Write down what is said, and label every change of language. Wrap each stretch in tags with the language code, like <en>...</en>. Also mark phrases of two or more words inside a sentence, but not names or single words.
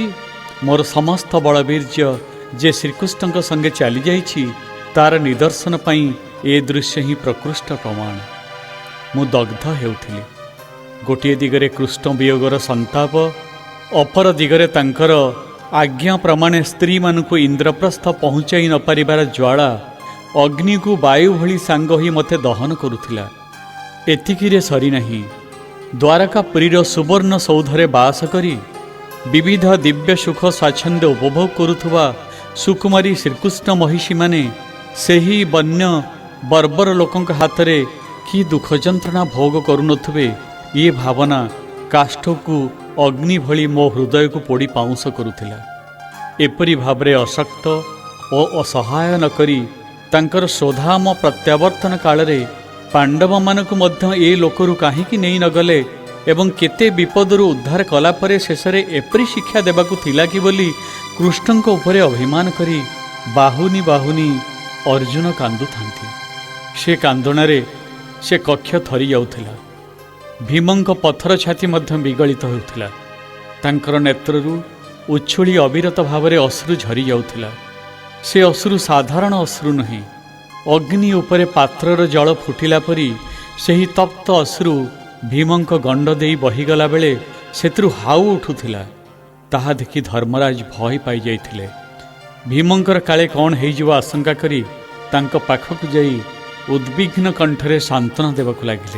<or>ମୋର ସମସ୍ତ ବଳବୀର୍ଯ୍ୟ ଯେ ଶ୍ରୀକୃଷ୍ଣଙ୍କ ସଙ୍ଗେ ଚାଲି ଯାଇଛି ତାର ନିଦର୍ଶନ ପାଇଁ ଏ ଦୃଶ୍ୟ ହିଁ ପ୍ରକୃଷ୍ଟ ପ୍ରମାଣ। ମୁଁ ଦଗ୍ଧ ହେଉଥିଲି। ଗୋଟେ ଦିଗରେ କୃଷ୍ଣ ବିୟୋଗର ସନ୍ତାପ, ଅପର ଦିଗରେ ତାଙ୍କର ଆଜ୍ଞା ପ୍ରମାଣେ ସ୍ତ୍ରୀ ମାନଙ୍କୁ ଇନ୍ଦ୍ରପ୍ରସ୍ଥ ପହଞ୍ଚାଇ ନ ପାରିବାର ଜ୍ୱାଳା ଅଗ୍ନି କୁ ବାୟୁ ଭଳି ସାଙ୍ଗ ହୋଇ ମତେ ଦହନ କରୁଥିଲା। ଏତିକିରେ ସରି ନାହିଁ, ଦ୍ୱାରକାପୁରୀର ସୁବର୍ଣ୍ଣ ସୌଧରେ ବାସ କରି ବିବିଧ ଦିବ୍ୟ ସୁଖ ସ୍ୱାଚ୍ଛନ୍ଦ୍ୟ ଉପଭୋଗ କରୁଥିବା ସୁକୁମାରୀ ଶ୍ରୀକୃଷ୍ଣ ମହିଷୀ ମାନେ ସେହି ବନ୍ୟ ବର୍ବର ଲୋକଙ୍କ ହାତରେ କି ଦୁଃଖ ଯନ୍ତ୍ରଣା ଭୋଗ କରୁନଥିବେ, ଏ ଭାବନା କାଷ୍ଠକୁ ଅଗ୍ନି ଭଳି ମୋ ହୃଦୟ କୁ ପୋଡ଼ି ପାଉଁଶ କରୁଥିଲା। ଏପରି ଭାବରେ ଅଶକ୍ତ ଓ ଅସହାୟ ନ କରି ତାଙ୍କର ସ୍ୱଧାମ ପ୍ରତ୍ୟାବର୍ତ୍ତନ କାଳରେ ପାଣ୍ଡବ ମାନଙ୍କୁ ମଧ୍ୟ ଏ ଲୋକରୁ କାହିଁକି ନାହିଁ ନେଲେ ଏବଂ କେତେ ବିପଦରୁ ଉଦ୍ଧାର କଲା ପରେ ଶେଷରେ ଏପରି ଶିକ୍ଷା ଦେବାକୁ ଥିଲା କି ବୋଲି କୃଷ୍ଣଙ୍କ ଉପରେ ଅଭିମାନ କରି ବାହୁନି ବାହୁନି ଅର୍ଜୁନ କାନ୍ଦୁ ଥାଆନ୍ତି। ସେ କାନ୍ଦଣାରେ ସେ କକ୍ଷ ଥରି ଯାଉଥିଲା। ଭୀମଙ୍କ ପଥର ଛାତି ମଧ୍ୟ ବିଗଳିତ ହେଉଥିଲା। ତାଙ୍କର ନେତ୍ରରୁ ଉଛୁଳି ଅବିରତ ଭାବ ଅଶ୍ରୁ ଝରି ଯାଉଥିଲା। ସେ ଅଶ୍ରୁ ସାଧାରଣ ଅଶ୍ରୁ ନୁହେଁ, ଅଗ୍ନି ଉପରେ ପାତ୍ରର ଜଳ ଫୁଟିଲା ପରି ସେହି ତପ୍ତ ଅଶ୍ରୁ ଭୀମଙ୍କ ଗଣ୍ଡ ଦେଇ ବହିଗଲା ବେଳେ ସେଥିରୁ ହାଉ ଉଠୁଥିଲା। ତାହା ଦେଖି ଧର୍ମରାଜ ଭୟ ପାଇଯାଇଥିଲେ। ଭୀମଙ୍କର କାଳେ କ'ଣ ହେଇଯିବ ଆଶଙ୍କା କରି ତାଙ୍କ ପାଖକୁ ଯାଇ ଉଦ୍ବିଗ୍ନ କଣ୍ଠରେ ସାନ୍ତ୍ୱନା ଦେବାକୁ ଲାଗିଲେ।</or>